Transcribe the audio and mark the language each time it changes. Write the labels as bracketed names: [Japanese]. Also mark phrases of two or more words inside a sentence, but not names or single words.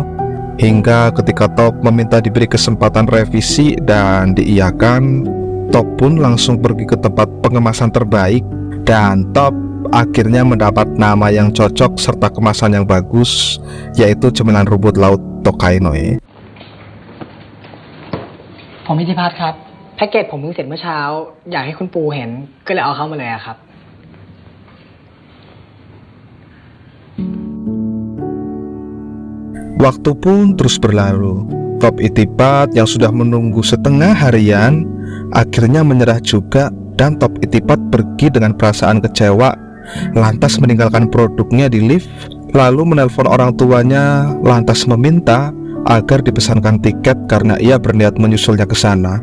[Indonesian] Hingga ketika Top meminta diberi kesempatan revisi dan diiyakan, Top pun langsung pergi ke tempat pengemasan terbaik, dan Top akhirnya mendapat nama yang cocok serta kemasan yang bagus, yaitu cemilan rumput laut Tokainos. [Thai] ผมอิทธิพัฒน์ครับแพ็กเกจผมเพิ่งเสร็จเมื่อเช้าอยากให้คุณปูเห็นก็เลยเอาเข้ามาเลยอะครับ [Indonesian] Waktu pun terus berlalu. Top Itipat yang sudah menunggu setengah harian akhirnya menyerah juga, dan Top Itipat pergi dengan perasaan kecewa, lantas meninggalkan produknya di lift, lalu menelpon orang tuanya, lantas meminta agar dipesankan tiket karena ia berniat menyusulnya ke sana.